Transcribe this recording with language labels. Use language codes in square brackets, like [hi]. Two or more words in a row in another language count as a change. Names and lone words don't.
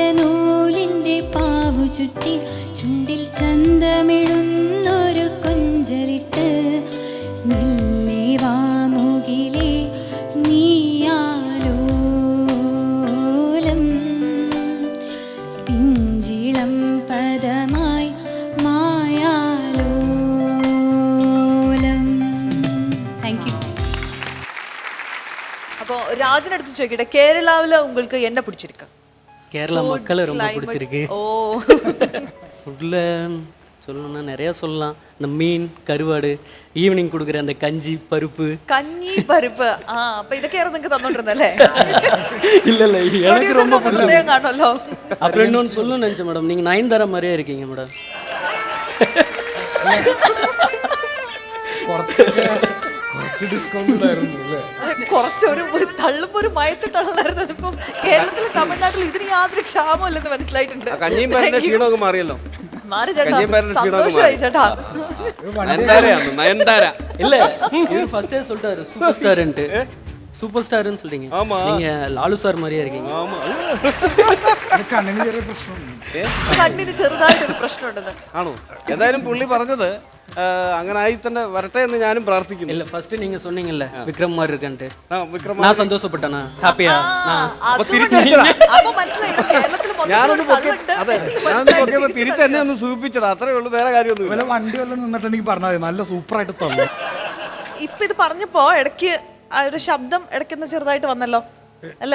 [ml] നൂലിൻ്റെ പാവു ചുറ്റി ചുണ്ടിൽ ചന്തമിടുന്നൊരു കൊഞ്ചലിട്ട് മെല്ലെ വാ മുകിലേ നീയാലോലം പിഞ്ചിളം പദമായി മായാലോലം. [en] Thank you. [ml] അപ്പോ രാജനടുത്ത് ചോദിക്കട്ടെ, കേരളാവില് [ta] உங்களுக்கு என்ன பிடிச்சிருக்கு? கேரளா மக்களை ரொம்ப பிடிச்சிருக்கு. ஓ ஃபுட்டில் சொல்லணும்னா நிறையா சொல்லலாம். இந்த மீன் கருவாடு, ஈவினிங் கொடுக்குற அந்த கஞ்சி பருப்பு. [ml] കഞ്ഞി പരിപ്പ്. അപ്പൊ ഇതൊക്കെയാണ് നിങ്ങൾക്ക് തന്നോണ്ടിരുന്നല്ലേ? [ta] இல்லை இல்லை எனக்கு ரொம்ப [ml] ഹൃദയം കാണുമല്ലോ. [ta] அப்புறம் இன்னொன்று சொல்லணும்னு நினச்சேன் மேடம், நீங்கள் நயன்தாரா மாதிரியே இருக்கீங்க மேடம். [ml] കുറച്ച് ഡിസ്കൗണ്ട് ഉണ്ടായിരുന്നു അല്ലേ? കുറച്ചൊരു തള്ളുമ്പോ ഒരു മയത്തിൽ തള്ളായിരുന്നു. ഇപ്പം കേരളത്തിലും തമിഴ്നാട്ടിലും ഇതിന് യാതൊരു ക്ഷാമമില്ലെന്ന് മനസ്സിലായിട്ടുണ്ട്. കഞ്ഞിയും പരന്റെ ക്ഷീണമൊക്കെ മാറിയല്ലോ. മാറി ചേട്ടാ, കഞ്ഞിയും പരന്റെ ക്ഷീണമൊക്കെ സന്തോഷമായി ചേട്ടാ. നയൻതാരയാണ്, നയൻതാര. [ta] இல்லை இவர் ஃபர்ஸ்டே சொல்லிட்டாரு சூப்பர் ஸ்டார்ன்ட்டு. சூப்பர் ஸ்டார்னு சொல்றீங்க. ஆமா. நீங்க லாலு சார் மாதிரியே இருக்கீங்க. [ml] ആമാ. കണ്ണിന് ചെറിയ പ്രശ്നമുണ്ട്. കണ്ണിന് ചെറുതായിട്ടൊരു പ്രശ്നമുണ്ടെന്ന്. ആണോ? ഏതായാലും പുള്ളി പറഞ്ഞത് അങ്ങനെ ആയി തന്നെ വരട്ടെ എന്ന് ഞാനും പ്രാർത്ഥിക്കുന്നു. [ta] இல்ல ஃபர்ஸ்ட் நீங்க சொன்னீங்கல்ல விக்ரம் மாதிரி இருக்கன்ட்டு. [ml] വിക്രം [ta] நான் சந்தோஷப்பட்டேனா? ஹாப்பியா? [ml] അപ്പൊ തിരിച്ചടിച്ചതാ. അപ്പൊ മനസ്സിലായി കേരളത്തിൽ ഞാനൊന്ന് പൊക്കിയപ്പോ തിരിച്ച് എന്നെ ഒന്ന് സൂചിപ്പിച്ചതാ. അത്രേ ഉള്ളൂ, വേറെ കാര്യമൊന്നും വല്ല വണ്ടി വല്ലതും നിന്നിട്ട് എനിക്ക് പറഞ്ഞാൽ മതി, നല്ല സൂപ്പറായിട്ട് തന്നു. ഇപ്പൊ ഇത് പറഞ്ഞപ്പോ ഇടയ്ക്ക് ആ ഒരു ശബ്ദം ഇടയ്ക്കൊന്ന് ചെറുതായിട്ട് വന്നല്ലോ അല്ലേ?